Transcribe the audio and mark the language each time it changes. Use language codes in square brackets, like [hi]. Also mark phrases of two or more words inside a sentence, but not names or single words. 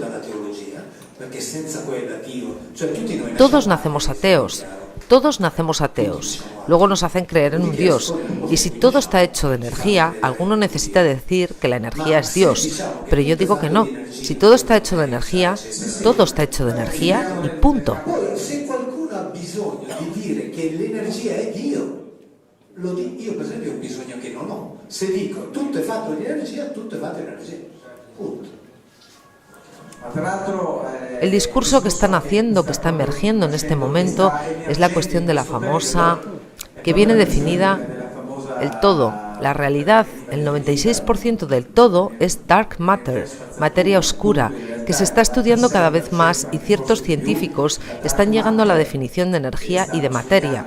[es] Todos nacemos ateos. Todos nacemos ateos, luego nos hacen creer en un Dios, y si todo está hecho de energía, alguno necesita decir que la energía es Dios, pero yo digo que no, si todo está hecho de energía, todo está hecho de energía y punto. [it] Se qualcuno ha bisogno di dire che l'energia è Dio, lo dico io per esempio ho bisogno che non ho. Se dico tutto è fatto di energia, tutto è fatto di energia. Punto. [es] El discurso que están haciendo, que está emergiendo en este momento, es la cuestión de la famosa, que viene definida, el todo, la realidad. El 96% del todo es [en] dark matter, [es] materia oscura, que se está estudiando cada vez más y ciertos científicos están llegando a la definición de energía y de materia.